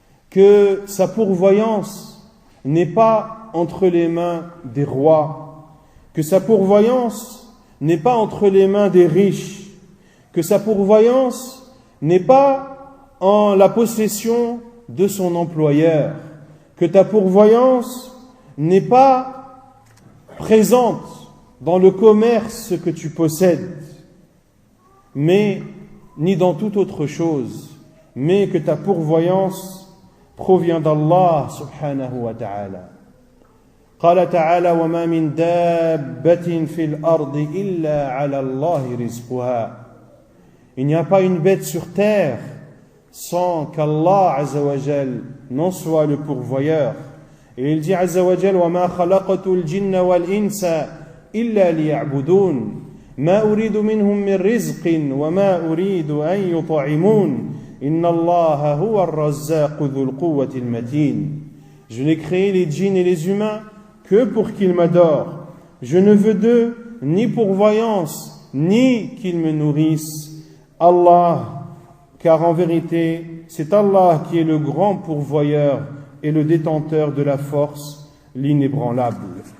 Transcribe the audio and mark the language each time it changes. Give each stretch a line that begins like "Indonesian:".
French: que sa pourvoyance n'est pas entre les mains des rois, que sa pourvoyance n'est pas entre les mains des riches, que sa pourvoyance n'est pas en la possession de son employeur, que ta pourvoyance n'est pas présente dans le commerce que tu possèdes, mais ni dans toute autre chose, mais que ta pourvoyance provient d'Allah subhanahu wa ta'ala.
Arabic: قال تعالى وما من دابة في الأرض إلا على الله رزقها.
French: Il n'y a pas une bête sur terre sans qu'Allah azza wa jal n'en soit le pourvoyeur. Et il dit azza wa jal
Arabic: وما خلقت الجن والإنس إلا ليعبدون ما أريد منهم من رزق وما أريد أن يطعمون إن الله هو الرزاق ذو القوة المتين.
French: Je n'ai créé les djinns et les humains que pour qu'ils m'adorent. Je ne veux d'eux ni pourvoyance, ni qu'ils me nourrissent. Allah, car en vérité, c'est Allah qui est le grand pourvoyeur et le détenteur de la force, l'inébranlable.